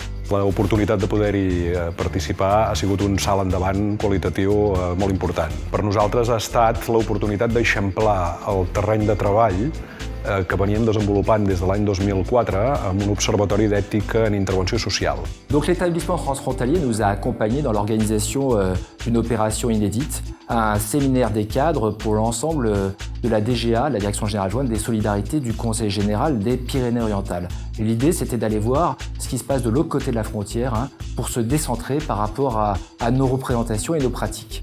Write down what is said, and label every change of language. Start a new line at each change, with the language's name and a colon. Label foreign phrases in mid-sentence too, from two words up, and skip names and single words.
Catalan: L'oportunitat de poder-hi participar ha sigut un salt endavant qualitatiu molt important. Per nosaltres ha estat l'oportunitat d'eixamplar el terreny de treball que veníem desenvolupant des de l'any 2004 amb un observatori d'éthique en intervenció social.
French: Donc l'établissement transfrontalier nous a accompagnés dans l'organisation d'une opération inédite, un séminaire des cadres pour l'ensemble de la DGA, la Direction Générale Adjointe des Solidarités du Conseil Général des Pyrénées-Orientales. L'idée, c'était d'aller voir ce qui se passe de l'autre côté de la frontière pour se décentrer par rapport à nos représentations et nos pratiques.